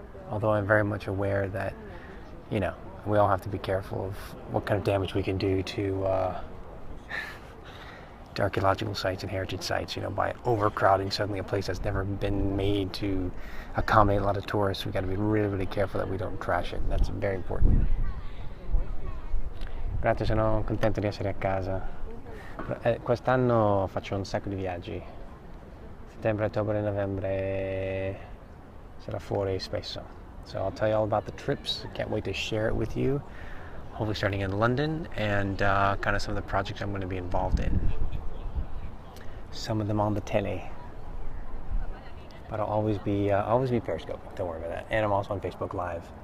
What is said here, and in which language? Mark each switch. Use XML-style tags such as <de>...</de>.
<en>Although I'm very much aware that, you know, we all have to be careful of what kind of damage we can do to archaeological sites and heritage sites, you know, by overcrowding suddenly a place that's never been made to accommodate a lot of tourists. We've got to be really, really careful that we don't trash it. That's very important.</en> <it>Grazie, sono contento di essere a casa. Quest'anno faccio un sacco di viaggi. Settembre, ottobre, novembre sarà fuori spesso.</it> <en>So I'll tell you all about the trips. Can't wait to share it with you. Hopefully starting in London and kind of some of the projects I'm going to be involved in. Some of them on the tele. But I'll always be Periscope. Don't worry about that. And I'm also on Facebook Live.</en>